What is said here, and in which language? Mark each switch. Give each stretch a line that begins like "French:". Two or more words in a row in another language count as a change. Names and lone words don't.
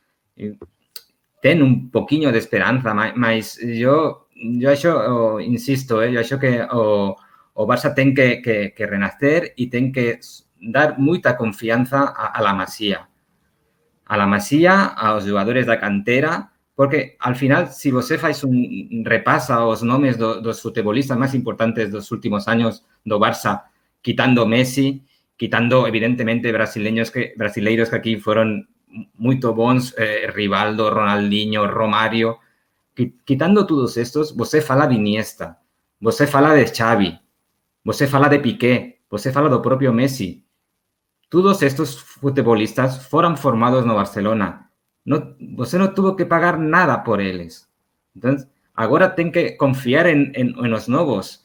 Portuguese: Tem um pouquinho de esperança, mas eu acho, insisto, eu acho que o Barça tem que renascer e tem que dar muita confiança a La Masia. A La Masia, aos jogadores da cantera, porque,
Spanish: al final,
Portuguese: se você faz repasa os nomes dos futebolistas mais importantes dos últimos anos do Barça, quitando Messi, quitando, evidentemente, brasileiros que aquí foram muito bons, Rivaldo, Ronaldinho,
Spanish: Romario, quitando todos estos,
Portuguese: você fala de Iniesta, você fala de Xavi, você fala de Piqué, você fala do próprio Messi.
Spanish: Todos estos
Portuguese: futebolistas foram formados no Barcelona. Você não tuvo que pagar nada por eles. Então, agora tem que confiar em os novos.